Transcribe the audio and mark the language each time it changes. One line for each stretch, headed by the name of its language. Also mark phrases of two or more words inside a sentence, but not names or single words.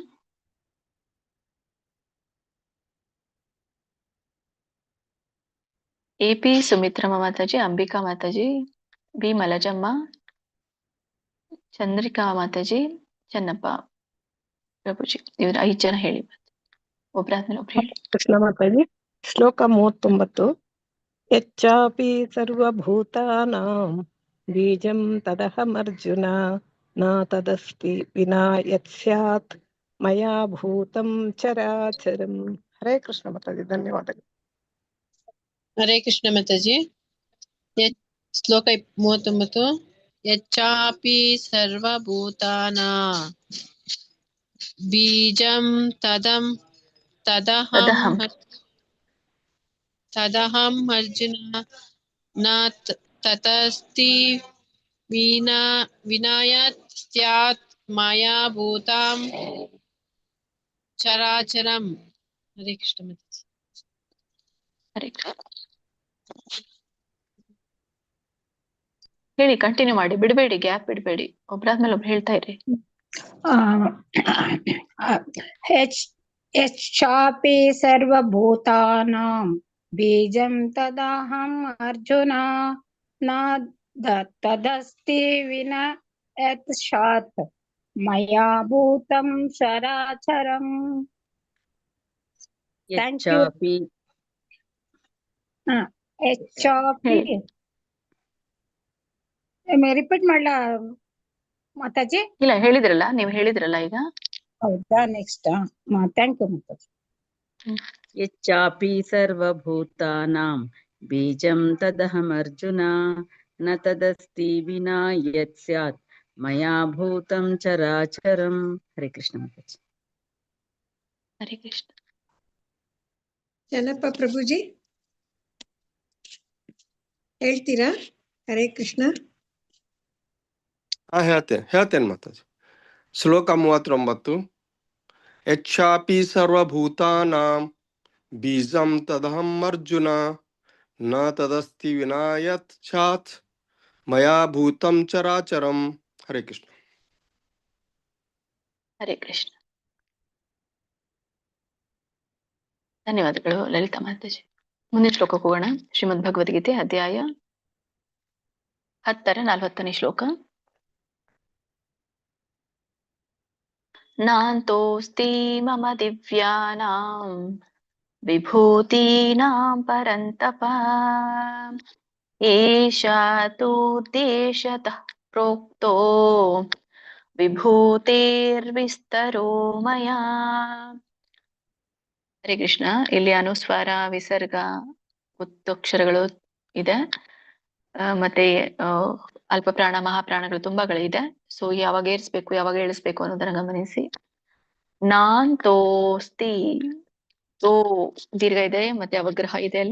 Kannada: AP ಸುಮಿತ್ರಮ್ಮ ಮಾತಾಜಿ, ಅಂಬಿಕಾ ಮಾತಾಜಿ, ಬಿ ಮಲಜಮ್ಮ, ಚಂದ್ರಿಕಾ ಮಾತಾಜಿ, ಚನ್ನಪ್ಪ ಪ್ರಭುಜಿ, ಇವ್ರ 5 ಜನ ಹೇಳಿ. ಒಬ್ರಾದ್ಮೇಲೆ ಒಬ್ರು ಹೇಳಿ. ಕೃಷ್ಣ ಮಾತಾಜಿ. ಶ್ಲೋಕ 39.
Sanskrit: ಯಚ್ಚಾಪಿ ಸರ್ವಭೂತಾನಾಂ ಬೀಜಂ ತದಹಮರ್ಜುನ ನ ತದಸ್ತಿ ವಿನಾ ಯತ್ ಸ್ಯಾತ್ ಮಯಾ ಭೂತಂ ಚರಾಚರಂ.
Kannada: ಹರೇ ಕೃಷ್ಣ ಮಾತಾಜಿ, ಧನ್ಯವಾದಗಳು. ಹರೇ ಕೃಷ್ಣ ಮಾತಾಜಿ. ಶ್ಲೋಕ 39.
Sanskrit: ಯಚ್ಚಾಪಿ ಸರ್ವಭೂತಾನಾಂ ಬೀಜಂ ತದಹಂ ಅರ್ಜುನ ನ ತತಸ್ತಿ ವಿನಾಯತ್ ಸ್ಯಾತ್ ಮಯಾ ಭೂತಾಂ ಚರಾಚರಂ.
Kannada: ಹರೇ ಕೃಷ್ಣ ಮಾತಾಜಿ. ಹರೇ ಕೃಷ್ಣ. ಹೇಳಿ, ಕಂಟಿನ್ಯೂ ಮಾಡಿ, ಬಿಡಬೇಡಿ, ಗ್ಯಾಪ್ ಬಿಡಬೇಡಿ, ಒಬ್ರಾದ್ಮೇಲೆ ಒಬ್ರು ಹೇಳ್ತಾ ಇರಿ.
Sanskrit: ಯಚ್ಚಾಪಿ ಸರ್ವಭೂತಾನಾಂ ಬೀಜಂ ತದಹಂ ಅರ್ಜುನ ನ ತದಸ್ತಿ ವಿನಾ ಯತ್ ಸ್ಯಾತ್ ಮಯಾ ಭೂತಂ ಚರಾಚರಂ.
English: thank you.
Kannada: ಯಚ್ಚಾಪಿ ರಿಪೀಟ್ ಮಾಡ್ಲಾ ಮಾತಾಜಿ? ಇಲ್ಲ, ಹೇಳಿದ್ರಲ್ಲ, ನೀವು ಹೇಳಿದ್ರಲ್ಲ ಈಗ. ಹೌದಾ? ನೆಕ್ಸ್ಟ್.
English: thank you
Kannada: ಮಾತಾಜಿ.
Sanskrit: ಯಚ್ಚಾಪಿ ಸರ್ವಭೂತಾನಾಂ ಬೀಜಂ ತದಹಮರ್ಜುನ ನ ತದಸ್ತಿ ವಿನಾ ಯತ್ ಸ್ಯಾತ್ ಮಯಾ ಭೂತಂ ಚರಾಚರಂ.
Kannada: ಹರೇ ಕೃಷ್ಣ ಮಾತಾಜಿ. ಹರೇ ಕೃಷ್ಣ. ಚನ್ನಪ್ಪ ಪ್ರಭುಜಿ ಹೇಳ್ತೀರಾ? ಹರೇ ಕೃಷ್ಣ. ಹೇಳ್ತೇನೆ ಮಾತಾಜಿ. ಶ್ಲೋಕ 39.
Sanskrit: ಯಚ್ಚಾಪಿ ಸರ್ವಭೂತಾನಾಂ ಬೀಜಂ ತದಹಂ ಅರ್ಜುನ ನ ತದಸ್ತಿ ವಿನಾ ಯತ್ ಸ್ಯಾತ್ ಮಯಾ ಭೂತಂ ಚರಾಚರಂ.
Kannada: ಹರೇ ಕೃಷ್ಣ. ಹರೇ ಕೃಷ್ಣ. ಧನ್ಯವಾದಗಳು ಲಲಿತಾ ಮಾತಾಜಿ. ಮುಂದಿನ ಶ್ಲೋಕಕ್ಕೆ ಹೋಗೋಣ. ಶ್ರೀಮದ್ ಭಗವದ್ಗೀತೆ ಅಧ್ಯಾಯ 10 40ನೇ ಶ್ಲೋಕ.
Sanskrit: ನಾಂತೋಸ್ತಿ ಮಮ ದಿವ್ಯಾನಾಂ ವಿಭೂತೀನಾಂ ಪರಂತಪ ಏಷಾ ತೂದ್ದೇಶತಃ ಪ್ರೋಕ್ತೋ ವಿಭೂತೇರ್ವಿಸ್ತರೋ ಮಯಾ.
Kannada: ಹರೇ ಕೃಷ್ಣ. ಇಲ್ಲಿ ಅನುಸ್ವಾರ, ವಿಸರ್ಗ, ಒತ್ತಕ್ಷರಗಳು ಇದೆ, ಮತ್ತೆ ಅಲ್ಪ ಪ್ರಾಣ, ಮಹಾಪ್ರಾಣಗಳು ತುಂಬಾಗಳಿದೆ. ಸೊ ಯಾವಾಗ ಏರಿಸ್ಬೇಕು, ಯಾವಾಗ ಇಳಿಸ್ಬೇಕು ಅನ್ನೋದನ್ನ ಗಮನಿಸಿ. ನಾನ್ ತೋಸ್ತಿ, ತೋ ದೀರ್ಘ ಇದೆ ಮತ್ತೆ ಅವಗ್ರಹ ಇದೆ ಅಲ್ಲಿ.